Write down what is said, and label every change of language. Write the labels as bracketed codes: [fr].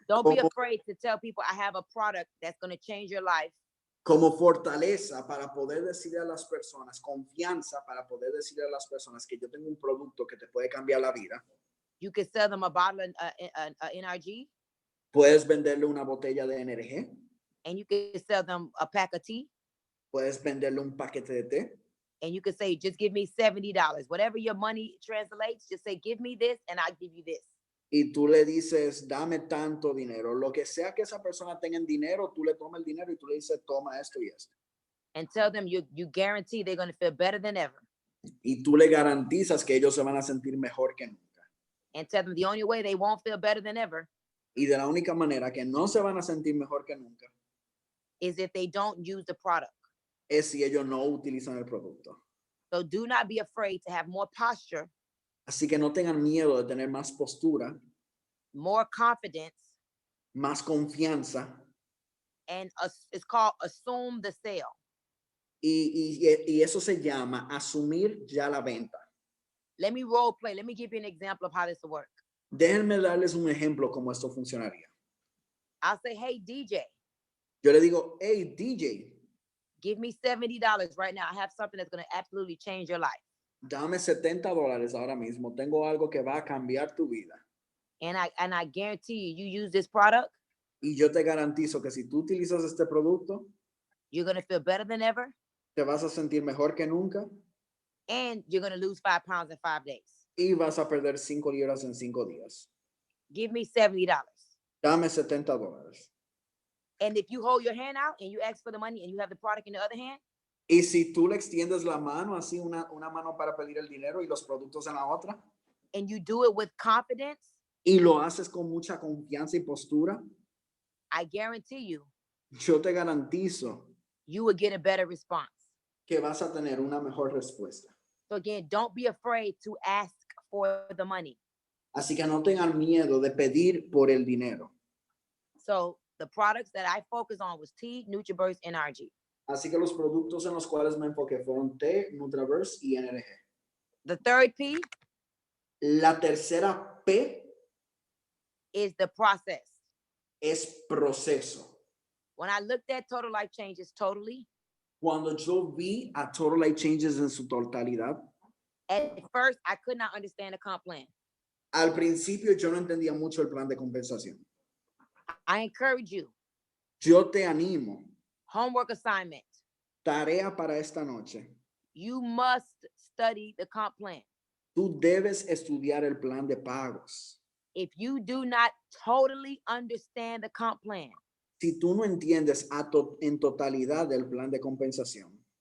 [en] Don't be afraid to tell people I have a product that's going to change your life. [es] Como fortaleza para poder decirle a las personas, confianza para poder decirle a las personas que yo tengo un producto que te puede cambiar la vida. [en] You can sell them a bottle of NRG. [es] Puedes venderle una botella de NRG. [en] And you can sell them a pack of tea. [es] Puedes venderle un paquete de té. [en] And you can say, just give me $70. Whatever your money translates, just say, give me this and I'll give you this. [es] Y tú le dices, dame tanto dinero. Lo que sea que esa persona tenga en dinero, tú le tomas el dinero y tú le dices, toma esto y esto. [en] And tell them you guarantee they're going to feel better than ever. [es] Y tú le garantizas que ellos se van a sentir mejor que nunca. [en] And tell them the only way they won't feel better than ever [es] Y de la única manera que no se van a sentir mejor que nunca [en] is if they don't use the product. [es] es si ellos no utilizan el producto. [en] So do not be afraid to have more posture, [es] Así que no tengan miedo de tener más postura, [en] more confidence, [es] más confianza [en] and it's called assume the sale. [es] y eso se llama asumir ya la venta. [en] Let me role play. Let me give you an example of how this will work. [es] Déjenme darles un ejemplo cómo esto funcionaría. [en] I'll say, hey, DJ, [es] Yo le digo, hey, DJ, [en] give me $70 right now. I have something that's going to absolutely change your life. [es] dame $70 ahora mismo. Tengo algo que va a cambiar tu vida. [en] And I guarantee you, you use this product, [es] Y yo te garantizo que si tú utilizas este producto, [en] you're going to feel better than ever, [es] te vas a sentir mejor que nunca [en] and you're going to lose 5 pounds in 5 days. [es] y vas a perder 5 libras en 5 días. [en] Give me $70. [es] Dame $70. [en] And if you hold your hand out and you ask for the money and you have the product in the other hand, [es] Y si tú le extiendes la mano, así una mano para pedir el dinero y los productos en la otra, [en] and you do it with confidence, [es] y lo haces con mucha confianza y postura, [en] I guarantee you, [es] yo te garantizo [en] you will get a better response. [es] que vas a tener una mejor respuesta. [en] So again, don't be afraid to ask for the money. [es] Así que no tengan miedo de pedir por el dinero. [en] So the products that I focus on was T, NutriBurst, NRG. [es] Así que los productos en los cuales me enfoqué fueron T, NutriBurst y NRG. [en] The third P [es] La tercera P [en] is the process. [es] es proceso. [en] When I looked at Total Life Changes totally, [es] Cuando yo vi a Total Life Changes en su totalidad, [en] at first I could not understand the comp plan. [es] al principio yo no entendía mucho el plan de compensación. [en] I encourage you, [es] Yo te animo, [en] homework assignment, [es] tarea para esta noche. [en] you must study the comp plan. [es] Tú debes estudiar el plan de pagos. [en] If you do not totally understand the comp plan, [es] Si tú no entiendes en totalidad el plan de compensación,